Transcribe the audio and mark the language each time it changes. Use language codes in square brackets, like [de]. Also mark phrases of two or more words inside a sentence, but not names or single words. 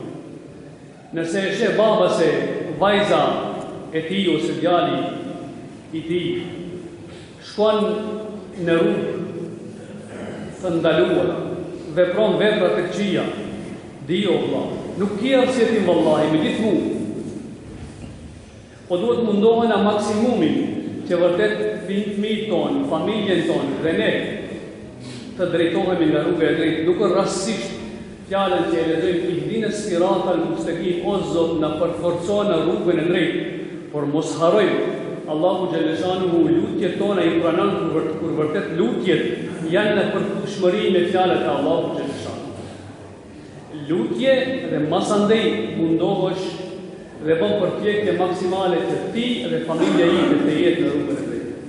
[sq] Nëse e sheh baba se vajza e tij ose djali i tij shkon në rrugë të ndaluar, vepron vepra të këqija, dio vëlla, nuk ke arsye vallahi me gjithë mund. Po duhet mundohen a maksimumin që vërtet fëmijët tonë, familjen tonë dhe ne të drejtohemi nga rruga e drejtë, duke rastësisht fjalën që e lexojmë [ar] اهدنا الصراط المستقيم, [sq] o Zot na përforco në rrugën e drejtë, por mos harrojmë Allahu xhaleshanu lutjet tona i pranon kur vërtet lutjet janë në përputhshmëri me fjalët e Allahu xhaleshanu. Lutje dhe masandej mundohesh dhe bën përpjekje maksimale që ti dhe familja ime të jetë në rrugën e drejtë.